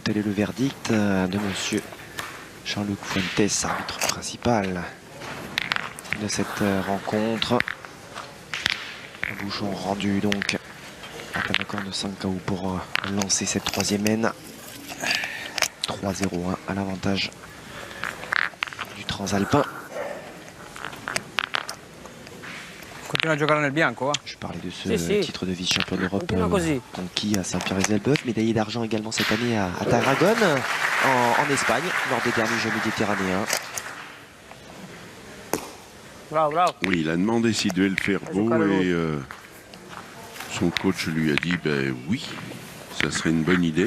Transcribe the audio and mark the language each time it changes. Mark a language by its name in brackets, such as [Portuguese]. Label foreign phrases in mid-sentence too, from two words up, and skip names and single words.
[French] Tel est le verdict de monsieur Jean-Luc Fuentes, arbitre principal de cette rencontre. Un bouchon rendu donc à un accord de 5 KO pour lancer cette troisième main. 3-0 à l'avantage du Transalpin. [Italian] Continua a giocare nel bianco, va. [French] Je parlais de ce titre de vice-champion d'Europe conquis à Saint-Pierre-et-Elbeuf, médaillé d'argent également cette année à Tarragone, en Espagne, lors des derniers Jeux méditerranéens. Bravo, bravo. Oui, il a demandé s'il devait le faire beau et son coach lui a dit ben oui, ça serait une bonne idée.